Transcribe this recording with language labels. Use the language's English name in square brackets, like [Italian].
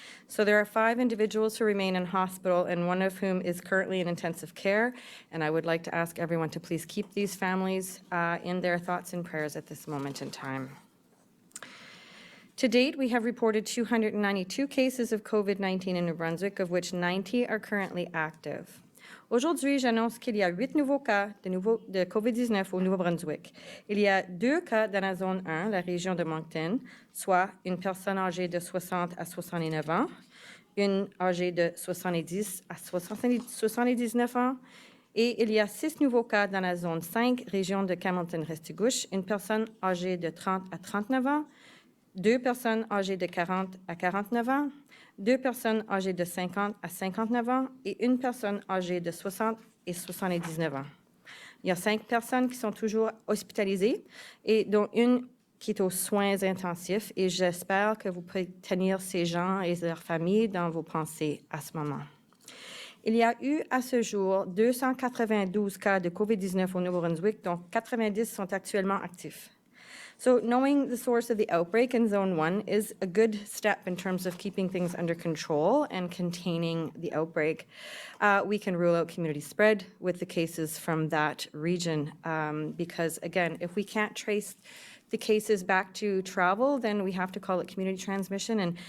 [English] So there are 5 individuals who remain in hospital, and 1 of whom is currently in intensive care. And I would like to ask everyone to please keep these families in their thoughts and prayers at this moment in time. To date, we have reported 292 cases of COVID-19 in New Brunswick, of which 90 are currently active. [French] Aujourd'hui, j'annonce qu'il y a 8 nouveaux cas de COVID-19 au Nouveau-Brunswick. Il y a 2 cas dans la zone 1, la région de Moncton, soit une personne âgée de 60 à 69 ans, une âgée de 70 à 79 ans, et il y a 6 nouveaux cas dans la zone 5, région de Hamilton-Restigouche, une personne âgée de 30 à 39 ans, 2 personnes âgées de 40 à 49 ans, 2 personnes âgées de 50 à 59 ans et 1 personne âgée de 60 et 79 ans. Il y a 5 personnes qui sont toujours hospitalisées et dont une qui est aux soins intensifs, et j'espère que vous pouvez tenir ces gens et leurs familles dans vos pensées à ce moment. Il y a eu à ce jour 292 cas de COVID-19 au Nouveau-Brunswick, dont 90 sont actuellement actifs. [English] So knowing the source of the outbreak in Zone 1 is a good step in terms of keeping things under control and containing the outbreak. We can rule out community spread with the cases from that region because, again, if we can't trace the cases back to travel, then we have to call it community transmission.